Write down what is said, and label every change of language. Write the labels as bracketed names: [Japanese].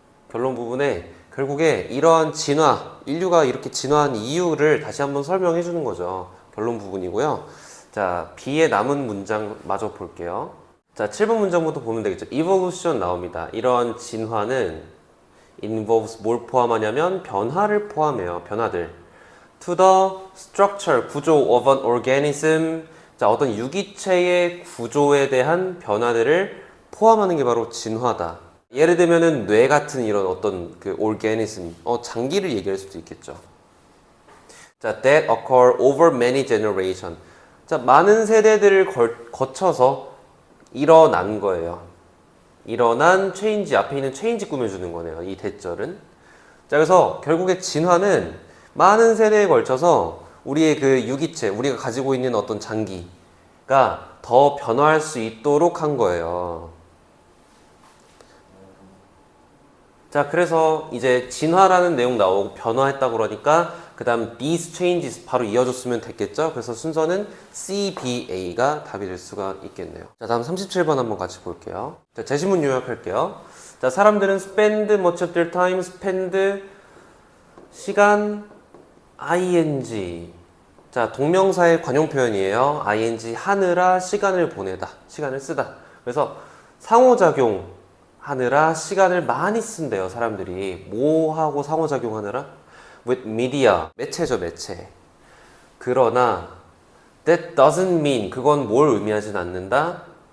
[Korean] 결론 부분에 결국에 이러한 진화, 인류가 이렇게 진화한 이유를 다시 한번 설명해 주는 거죠. 결론 부분이고요. 자, B의 남은 문장 마저 볼게요. 자, 7번 문장부터 보면 되겠죠. evolution 나옵니다. 이런 진화는 involves 뭘 포함하냐면 변화를 포함해요. 변화들. [English] to the structure, [Korean] 구조 [English] of an organism. [Korean] 자, 어떤 유기체의 구조에 대한 변화들을 포함하는 게 바로 진화다. 예를 들면은 뇌 같은 이런 어떤 그 organism, 장기를 얘기할 수도 있겠죠. [English] 자, that occur over many generation. [Korean] 자, 많은 세대들을 거쳐서 일어난 거예요. 일어난 체인지, 앞에 있는 체인지 꾸며주는 거네요. 이 대절은. 자, 그래서 결국에 진화는 많은 세대에 걸쳐서 우리의 그 유기체, 우리가 가지고 있는 어떤 장기가 더 변화할 수 있도록 한 거예요. 자, 그래서 이제 진화라는 내용 나오고 변화했다고 그러니까 그 다음 [English] these changes [Korean] 바로 이어줬으면 됐겠죠? 그래서 순서는 CBA가 답이 될 수가 있겠네요. 자, 다음 37번 한번 같이 볼게요. 자, 제시문 요약할게요. 자, 사람들은 [English] spend much of their time, [Korean] spend 시간 ing. 자, 동명사의 관용 표현이에요. ing 하느라 시간을 보내다. 시간을 쓰다. 그래서 상호작용 하느라 시간을 많이 쓴대요. 사람들이. 뭐 하고 상호작용 하느라? [English] with media. [Korean] 매체죠, 매체. 그러나 [English] that doesn't mean [Korean] 그건 뭘 의미하진 않는다?